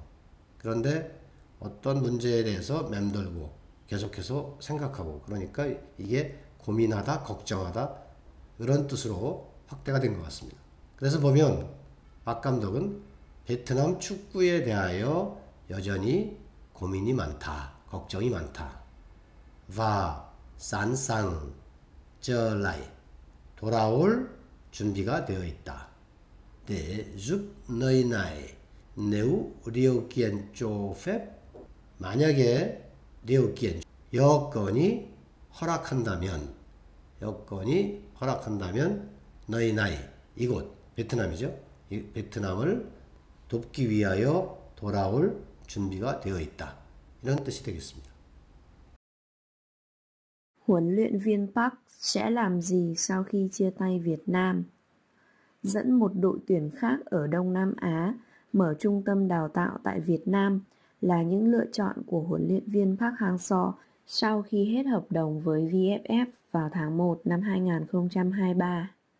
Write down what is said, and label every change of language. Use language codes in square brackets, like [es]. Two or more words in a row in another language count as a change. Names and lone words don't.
[ko] 그런데 어떤 문제에 대해서 맴돌고 계속해서 생각하고 그러니까 이게 고민하다 걱정하다 이런 뜻으로 확대가 된 것 같습니다. 그래서 보면 박 감독은 베트남 축구에 대하여 여전히 고민이 많다. 걱정이 많다. [vi] và sẵn sàng trở lại [ko] 돌아올 준비가 되어 있다. [vi] để giúp nơi này nếu điều kiện cho phép 만약에 điều kiện [ko] 여건이 허락한다면 [vi] nơi này [ko] 이곳 베트남이죠. 이 베트남을 돕기 위하여 돌아올 준비가 되어 있다. 이런 뜻이 되겠습니다. [vi] Huấn luyện viên Park sẽ làm gì sau khi chia tay Việt Nam? Dẫn một đội tuyển khác ở Đông Nam Á mở trung tâm đào tạo tại Việt Nam là những lựa chọn của huấn luyện viên Park Hang-seo sau khi hết hợp đồng với VFF vào tháng 1 năm 2023.